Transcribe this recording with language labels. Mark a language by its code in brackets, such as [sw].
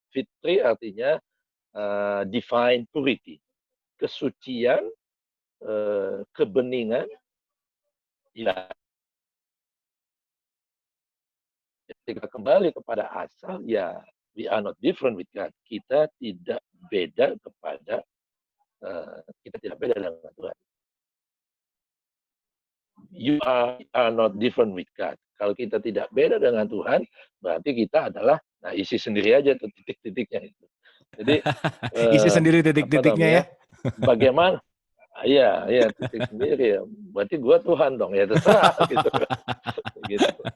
[id] Fitri artinya [en] divine purity, [id] kesucian, kebeningan. Ya, ketika kembali kepada asal, ya [en] we are not different with God. [id] Kita tidak beda kepada kita tidak beda dengan Tuhan. [en] You are not different with God. [id] Kalau kita tidak beda dengan Tuhan, berarti kita adalah, nah isi sendiri aja tuh titik-titiknya itu. Jadi isi sendiri titik-titiknya ya. Bagaimana? Iya titik sendiri ya. Berarti gua Tuhan dong ya, terserah gitu. Gitu.